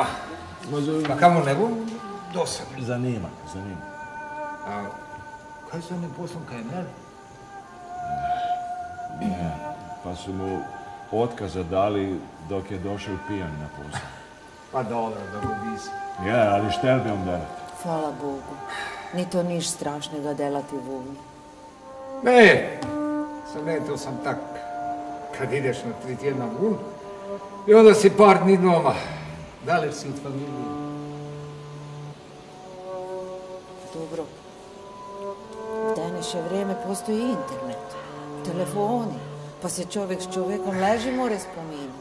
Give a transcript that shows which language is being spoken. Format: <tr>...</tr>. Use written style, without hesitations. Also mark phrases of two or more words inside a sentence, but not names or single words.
<hr>Pa kamo ne bu dosadno. Zanima. A kaj su onim poslom kaj ne? Ne, pa su mu otkaza dali dok je došao pijan na posao. Pa dobro, da budi se. Je, ali štel bi on delati? Hvala Bogu. Ni to niš strašnega delati vuni. Ne, to sam tak, kad ideš na 3 tjedna vun, i onda si par dni doma. Dalje si od familije. Dobro. U današnje vrijeme postoji internet, telefoni, pa se čovjek s čovjekom leži more spominati.</hr>